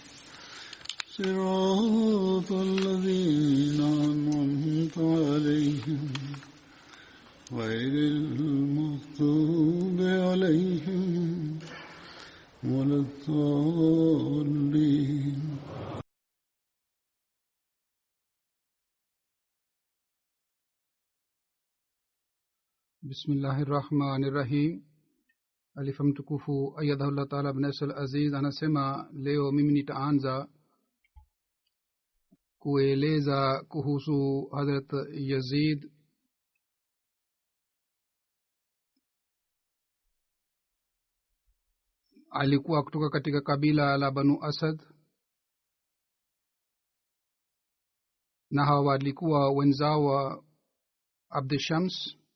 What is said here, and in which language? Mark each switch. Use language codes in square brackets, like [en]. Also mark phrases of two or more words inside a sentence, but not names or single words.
[ar] صراط الذين أنعمت عليهم غير المغضوب عليهم ولا الضالين. Bismillahirrahmanirrahim. [sw] Alifa mtukufu [ar] أيده الله تعالى بنصره العزيز [sw] anasema leo mimi nitaanza kueleza kuhusu Hazrat Yazid alikuwa kutoka katika kabila la Banu Asad na hawa walikuwa wenzao wa Abd Shams.